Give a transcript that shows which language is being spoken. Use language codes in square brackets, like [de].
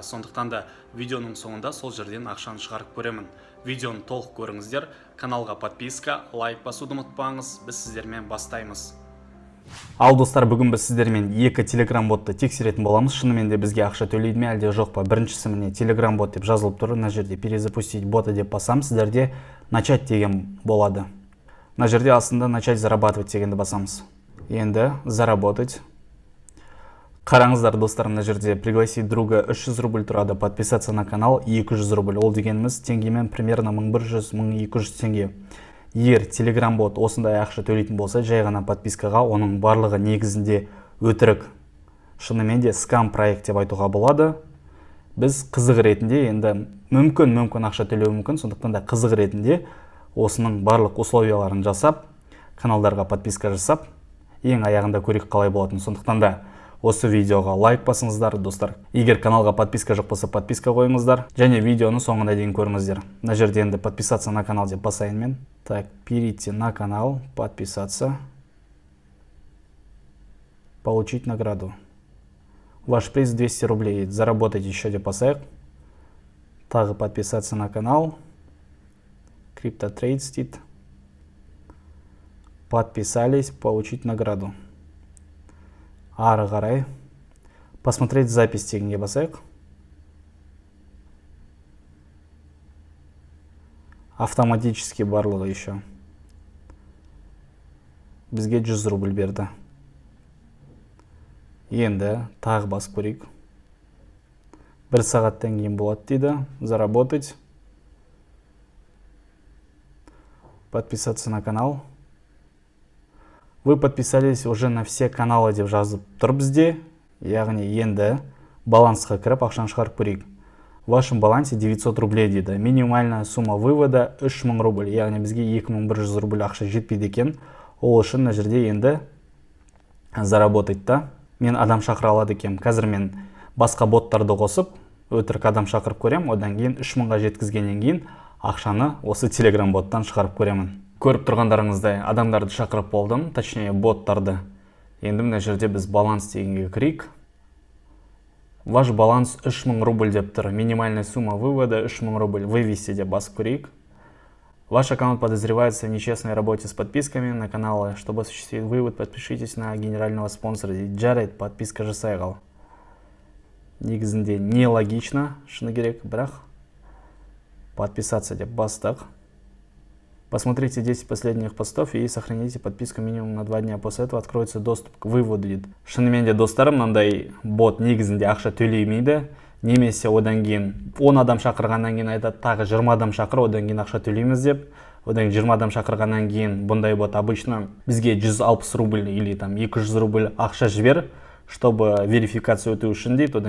[kk] Сондықтан да видеоның соңында сол жерден ақшаны шығарып көремін. Видеоны толық көріңіздер. Каналға подписка, лайк басуды ұмытпаңыз. Біз сіздермен бастаймыз. Ал достар, бүгін біз сіздермен екі телеграм ботты тексеретін боламыз. Шынымен де бізге ақша төлейді ме, әлде жоқ па? Біріншісі міне телеграм бот деп жазылып тұр. Мына жерде [ru] перезапустить бота [kk] деп басам, сіздерде начать деген болады. Мына жерде астында [ru] начать зарабатывать [kk] дегенді басамыз. Енді заработать. Қараңыздар достар, мына жерде [ru] пригласить друга [kk] 300 рубль тұрады, [ru] подписаться на канал [kk] 200 рубль. Ол дегеніміз теңгемен примерно 1100-1200 теңге. Егер телеграм бот осындай ақша төлейтін болса, жай ғана подпискаға, оның барлығы негізінде өтірік, шынымен де скам проект деп айтуға болады. Біз қызық ретінде, енді мүмкін ақша төлеу мүмкін, сондықтан да қызық ретінде осының барлық условияларын жасап, каналдарға подписка жасап, ең аяғында көрейік қалай болатын. Сондықтан да осы видеоға лайк басыңыздар, достар. Егер каналға подписка жоқ болса, подписка қойыңыздар, және видеоны соңына дейін көріңіздер. Мына жерде енді [ru] подписаться на канал [kk] деп басайын мен. [ru] Так, перейти на канал, подписаться, получить награду. Ваш приз 200 рублей. Заработать еще [kk] деп басайық. [ru] Тағы подписаться на канал. CryptoTrade стит. Подписались, получить награду. [kk] Ары қарай. [ru] Посмотреть запись [kk] дегенге басайық. [ru] Автоматически барлығы еще. [kk] Бізге 100 рубль берді. Енді тағы басып көрейік. 1 сағаттан кейін болады дейді. [ru] Заработать. Подписаться на канал. Вы подписались уже на все каналы [kk] деп жазып тұр бізде. Яғни енді балансқа кіріп ақшаны шығарып көрейік. [ru] В вашем балансе 900 рублей дейді. Минимальная сумма вывода 3000 рубль. [kk] Яғни бізге 2100 рубль ақша жетпейді екен. Ол үшін мына жерде енді заработать та. Мен адам шақыра алады екем. Қазір мен басқа боттарды қосып, өтірік адам шақырып көрем. Одан кейін 3000-ға жеткізгеннен кейін ақшаны осы телеграм боттан шығарып көремін. Көріп тұрғандарыңыздай адамдарды шақырып болдым, точнее боттарды. Енді мына жерде біз баланс дегенге кірейік. [ru] Ваш баланс [kk] 3000 рубль деп тұр. [ru] Минимальная сумма вывода 3000 рубль. [kk] Вывести деп басып көрейік. [ru] Ваш аккаунт подозревается в нечестной работе с подписками на каналы. Чтобы осуществить вывод, подпишитесь на генерального спонсора. [kk] Жарайды, подписка жасай қал. Негізінде нелогично, шыны керек, бірақ [ru] подписаться [kk] деп бастық. [ru] Посмотрите 10 последних постов и сохраните подписку минимум на 2 дня. После этого откроется доступ к выводу дейді. [kk] Шынымен де достарым, мынандай бот негізінде ақша төлеймейді. Немесе одан кейін 10 адам шақырғаннан кейін айтады, тағы 20 адам шақыр, одан кейін ақша төлейміз деп. Одан 20 адам шақырғаннан кейін бұндай бот обычно бізге 160 рубль или 200 рубль ақша жібер, чтобы верификация өту үшін дейді.